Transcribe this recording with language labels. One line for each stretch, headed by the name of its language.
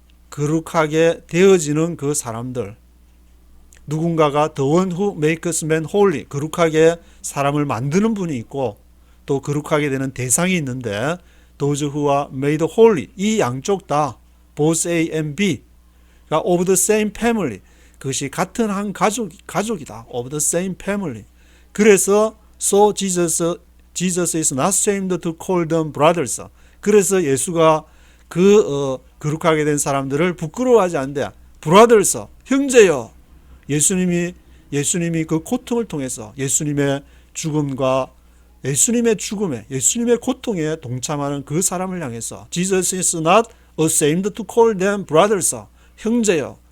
Korean: 거룩하게 되어지는 그 사람들 누군가가
English: the one who makes men holy
Korean: 거룩하게 사람을 만드는 분이 있고 또 거룩하게 되는 대상이 있는데
English: those who are made holy
Korean: 이 양쪽 다
English: both A and B of the same family
Korean: 그것이 같은 한 가족이다.
English: Of the same family. 그래서 so Jesus is not ashamed to call them brothers.
Korean: 그래서 예수가 거룩하게 된 사람들을 부끄러워하지 않는데 brothers, 형제요. 예수님이 그 고통을 통해서 예수님의 죽음과 예수님의 죽음에 예수님의 고통에 동참하는 그 사람을 향해서
English: Jesus is not ashamed to call them brothers.
Korean: 형제요.